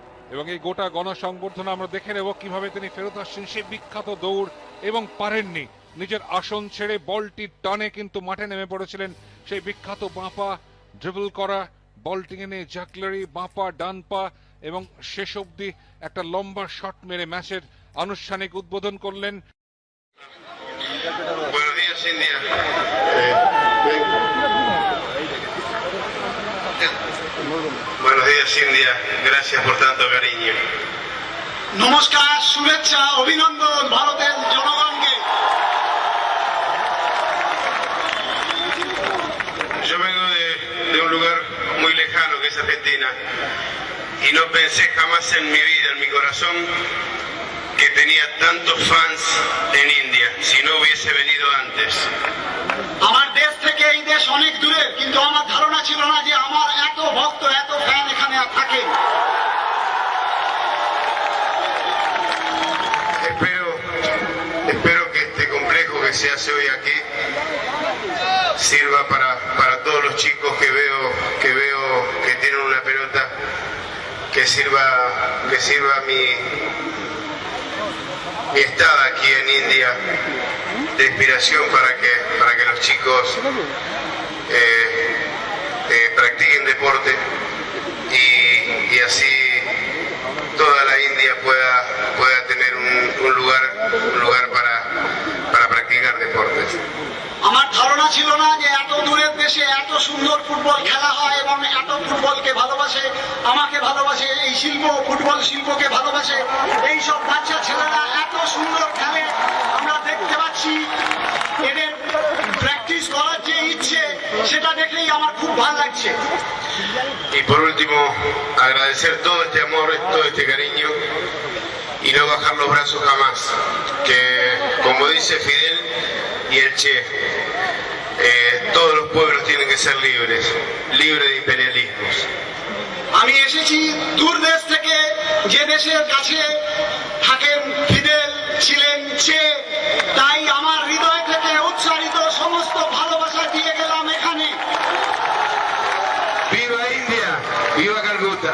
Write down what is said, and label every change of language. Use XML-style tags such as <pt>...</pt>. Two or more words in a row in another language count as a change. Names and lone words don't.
<bn>এবং এই গোটা গণসংবর্ধনা আমরা দেখে নেব কিভাবে তিনি ফেরত আসছেন সেই বিখ্যাত দৌড়, এবং পারেননি নিজের আসন ছেড়ে বলটি টানে কিন্তু মাঠে নেমে পড়েছিলেন সেই বিখ্যাত বাঁপা ড্রিবল করা, বলটি এনে জাকলারি বাঁপা ডান পা, এবং শেষ অবধি একটা লম্বা শট মেরে ম্যাচের আনুষ্ঠানিক উদ্বোধন করলেন।</bn> <es>Buenos días, India. Buenos días, India. Gracias por tanto cariño.</es> <bn>নমস্কার, শুভেচ্ছা, অভিনন্দন ভারতের জনগণকে।</bn> <es>Yo vengo de un lugar muy lejano que es Argentina y no pensé jamás en mi vida, en mi corazón, que tenía tantos fans en India, si no hubiese venido antes.</es> <bn>আমার দেশ থেকে এই দেশ অনেক দূরে, কিন্তু আমার ধারণা ছিল না যে আমার এত ভক্ত, এত ফ্যান এখানে থাকে।</bn> <es>Espero que este complejo que se hace hoy aquí sirva para todos los chicos que veo que tienen una pelota, que sirva mi estada aquí en India de inspiración para que los chicos practiquen deporte y así toda la India pueda tener un lugar para practicar deportes.</es> <bn>আমার ধারণা ছিল না যে এত দূরের দেশে এত সুন্দর ফুটবল খেলা হয় এবং এত ফুটবলকে ভালোবাসে, আমাকে ভালোবাসে, এই শিল্প, ফুটবল শিল্পকে ভালোবাসে। এই সব বাচ্চা ছেলেরা এত সুন্দর খেলে আমরা দেখতে পাচ্ছি। এদের প্র্যাকটিস করার যে ইচ্ছে, সেটা দেখলেই আমার খুব ভালো লাগছে।</bn> <es>Y por último, agradecer todo este amor, todo este cariño y no bajar los brazos jamás. Que, como dice Fidel y el Che, todos los pueblos tienen que ser libres de imperialismos.</es> <bn>আমি এসেছি দূর দেশ থেকে, যে দেশের কাছে থাকেন ফিদেল, ছিলেন চে, তাই আমার হৃদয় থেকে উচ্চারিত সমস্ত ভালোবাসা দিয়ে গেলাম এখানে।</bn> <es>¡Viva India! ¡Viva Calcuta!</es>